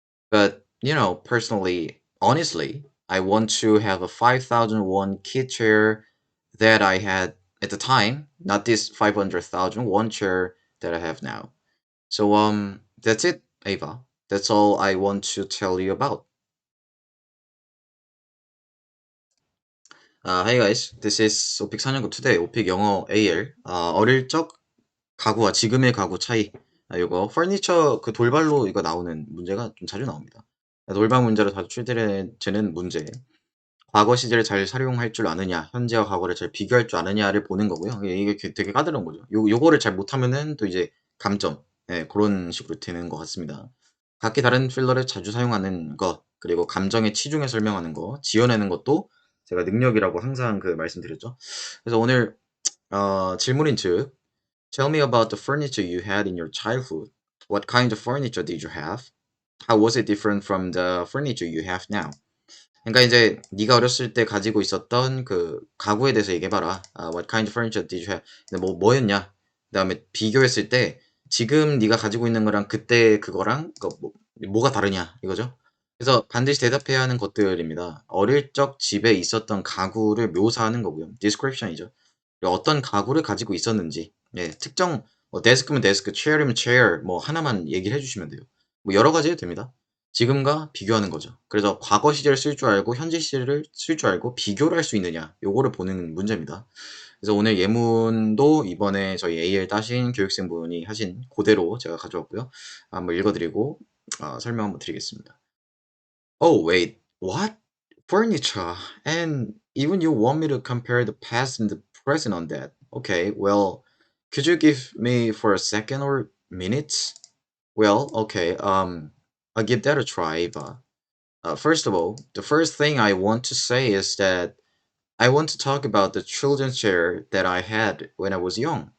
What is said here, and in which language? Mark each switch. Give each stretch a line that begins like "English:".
English: But personally, honestly, I want to have a 5,000 won kid chair that I had at the time, not this 500,000 won chair that I have now. So that's it, Ava. That's all I want to tell you about. Hey guys, this is
Korean: 오픽 4년급
English: today,
Korean: 오픽 영어
English: AL.
Korean: 어릴 적 가구와 지금의 가구 차이. 이거 퍼니처 그 돌발로 이거 나오는 문제가 좀 자주 나옵니다. 돌발 문제로 자주 출제되는 문제. 과거 시제를 잘 활용할 줄 아느냐, 현재와 과거를 잘 비교할 줄 아느냐를 보는 거고요. 이게 되게 까다로운 거죠. 요거를 잘 못하면은 또 이제 감점, 그런 식으로 되는 것 같습니다. 각기 다른 필러를 자주 사용하는 것, 그리고 감정에 치중해 설명하는 거, 지어내는 것도 제가 능력이라고 항상 그 말씀드렸죠. 그래서 오늘 질문인즉
English: Tell me about the furniture you had in your childhood. What kind of furniture did you have? How was it different from the furniture you have now?
Korean: 그러니까 이제 네가 어렸을 때 가지고 있었던 그 가구에 대해서 얘기해봐라.
English: What kind of furniture did you have?
Korean: 근데 뭐였냐? 그다음에 비교했을 때 지금 네가 가지고 있는 거랑 그때 그거랑 뭐가 다르냐 이거죠. 그래서 반드시 대답해야 하는 것들입니다. 어릴 적 집에 있었던 가구를 묘사하는 거고요. description이죠. 그리고 어떤 가구를 가지고 있었는지, 특정 데스크면 데스크, 체어면 체어 뭐 하나만 얘기를 해주시면 돼요. 뭐 여러 가지 해도 됩니다. 지금과 비교하는 거죠. 그래서 과거 시제를 쓸 줄 알고 현재 시제를 쓸 줄 알고 비교를 할 수 있느냐 요거를 보는 문제입니다. 그래서 오늘 예문도 이번에 저희 AL 따신 교육생분이 하신 그대로 제가 가져왔고요. 한번 읽어드리고 설명 한번 드리겠습니다.
English: Oh wait, what? Furniture? And even you want me to compare the past and the present on that? Okay, well, could you give me for a second or minutes? Well, okay, I'll give that a try, Eva. First of all, the first thing I want to say is that I want to talk about the children's chair that I had when I was young.